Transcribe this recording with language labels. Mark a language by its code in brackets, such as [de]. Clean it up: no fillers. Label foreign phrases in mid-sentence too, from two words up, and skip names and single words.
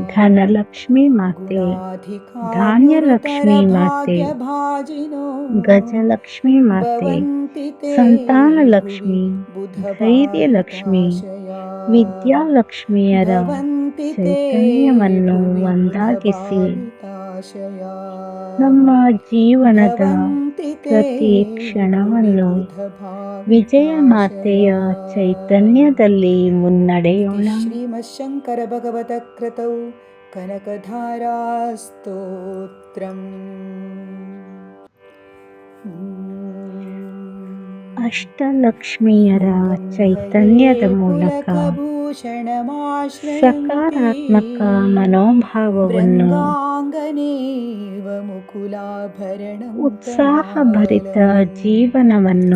[kn] ಧನಲಕ್ಷ್ಮಿ ಮಾತೆ, ಧಾನ್ಯಲಕ್ಷ್ಮಿ ಮಾತೆ, [sa] गुणाधिकाङ्गुरुतरभाजिनो [kn] ಗಜಲಕ್ಷ್ಮಿ ಮಾತೆ, [sa] भवन्ति ते [kn] ಸಂತಾನಲಕ್ಷ್ಮಿ, [sa] भुवि [kn] ಧೈರ್ಯಲಕ್ಷ್ಮಿ, [sa] बुधभाविताशयाः [kn] ವಿದ್ಯಾಲಕ್ಷ್ಮಿಯರ [sa] भवन्ति ते [kn] ಚೈತನ್ಯವನ್ನು [sa] भुवि [kn] ಒಂದಾಗಿಸಿ [sa] बुधभाविताशयाः [kn] ನಮ್ಮ ಜೀವನದ [sa] भवन्ति ते [kn] ಪ್ರತಿ [sa] भुवि [kn] ಕ್ಷಣವನ್ನು ವಿಜಯ ಮಾತೆಯ [sa] बुधभाविताशयाः [kn] ಚೈತನ್ಯದಲ್ಲಿ ಮುನ್ನಡೆಯೋಣ. [sa] इति श्रीमच्छङ्करभगवतकृतौ कनकधारास्तोत्रम् [kn] ಅಷ್ಟಲಕ್ಷ್ಮಿಯರ ಚೈತನ್ಯದ ಮೂಲಕ ಸಕಾರಾತ್ಮಕ ಮನೋಭಾವವನ್ನು, ಉತ್ಸಾಹಭರಿತ ಜೀವನವನ್ನು,